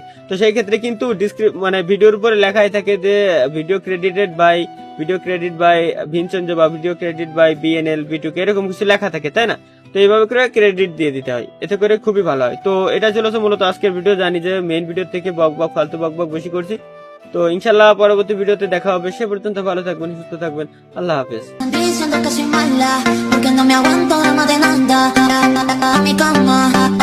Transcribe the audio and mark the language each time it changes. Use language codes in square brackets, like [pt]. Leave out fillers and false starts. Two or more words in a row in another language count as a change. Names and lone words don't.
[bn] তো সেই ক্ষেত্রে কিন্তু মানে ভিডিওর উপরে লেখাই থাকে যে [en] video credit by [bn] ভিনচঞ্জো বা [en] video credit by [bn] বিএনএল বিটুকে, এরকম কিছু লেখা থাকে, তাই না? তো এইভাবে করে ক্রেডিট দিয়ে দিতে হয়, এতে করে খুবই ভালো হয়। তো এটা ছিল মূলত আজকের ভিডিও। জানি যে [en] main video [bn] থেকে ফালতু বক বেশি করছি। তো ইনশাল্লাহ পরবর্তী ভিডিওতে দেখা হবে, সে পর্যন্ত ভালো থাকবেন, সুস্থ থাকবেন, আল্লাহ হাফেজ। [es] Diciendo que soy mala porque no me aguanto drama de nada. A mi cama